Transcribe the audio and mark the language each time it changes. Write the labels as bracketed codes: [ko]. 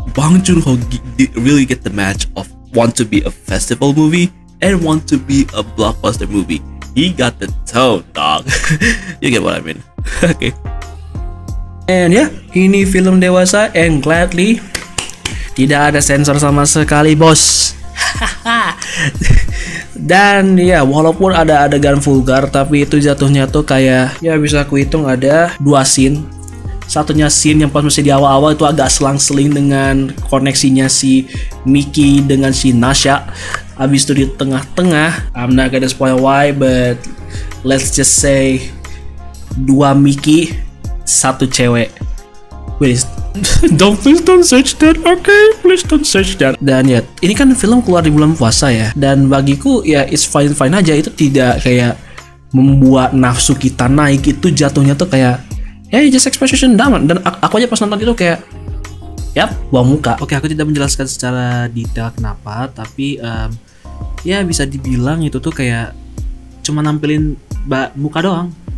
[en] Bong Joon-ho really get the match of want to be a festival movie and want to be a blockbuster movie. He got the tone, dog. You get what I mean? Okay. And [id] ya, ini film dewasa [en] and gladly [id] tidak ada sensor sama sekali, bos. Dan ya walaupun ada adegan vulgar, tapi itu jatuhnya tuh kayak ya bisa aku hitung ada 2 scene. Satunya scene yang pas masih di awal-awal itu agak selang-seling dengan koneksinya si Mickey dengan si Nasha. Abis itu di tengah-tengah, [en] I'm not gonna spoil why, but let's just say 2 Mickey, 1 cewek. Please don't search that, okay? Please don't search that. [id] Dan ya, ini kan film keluar di bulan puasa ya. Dan bagiku ya [en] it's fine [id] aja. Itu tidak kayak membuat nafsu kita naik. Itu jatuhnya tuh kayak ya [en] just expression [id] daman. Dan aku aja pas nonton itu kayak yap, buang muka. Oke, aku tidak menjelaskan secara detail kenapa, tapi ya bisa dibilang itu tuh kayak cuma nampilin muka doang.